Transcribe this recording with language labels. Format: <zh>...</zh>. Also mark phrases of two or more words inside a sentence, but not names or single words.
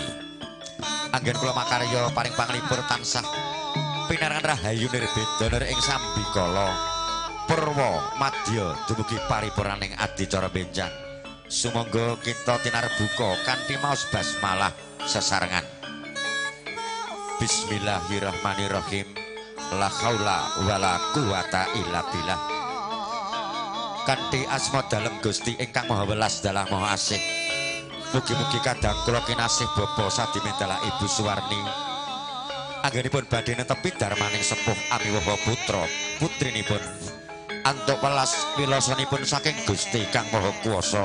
<jv>Anggen kula makarya paring panglipur tansah pinarengan rahayu nirbeda ing sambikala purwa madya dumugi paripurnaning adicara benjang. Sumangga kita tinarbuka kanthi maos basmalah sesarengan.</jv> <ar>بسم الله الرحمن الرحيم لا حول ولا قوة إلا بالله.</ar> <jv>Kanthi asma dalem Gusti ingkang Maha Welas dalah Maha Asih. Mugi-mugi kadang kula kinasih Bapak Sadimin dalah Ibu Suwarni. Anggenipun badhe netepi darmaning sepuh amiwaha putra putrinipun. Antuk welas wilasanipun saking Gusti kang Maha Kuwasa.</jv>